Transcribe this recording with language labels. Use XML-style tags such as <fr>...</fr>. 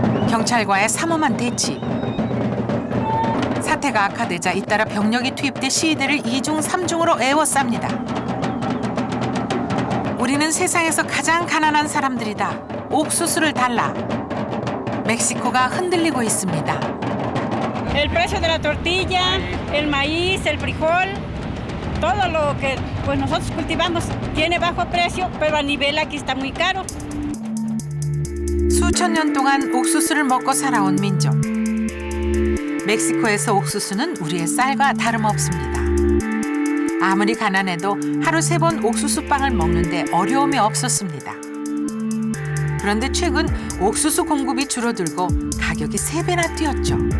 <ko>경찰과의 삼엄한 대치. 사태가 악화되자 잇따라 병력이 투입돼 시위대를 2중 3중으로 에워쌉니다. 우리는 세상에서 가장 가난한 사람들이다. 옥수수를 달라. 멕시코가 흔들리고 있습니다.</ko> <es>El precio de la tortilla, el maíz, el frijol, todo lo que pues nosotros cultivamos tiene bajo precio, pero a nivel aquí está muy caro.</es> <ko>수천 년 동안 옥수수를 먹고 살아온 민족. 멕시코에서 옥수수는 우리의 쌀과 다름없습니다. 아무리 가난해도 하루 3번 옥수수빵을 먹는데 어려움이 없었습니다. 그런데 최근 옥수수 공급이 줄어들고 가격이 3배나 뛰었죠.</ko>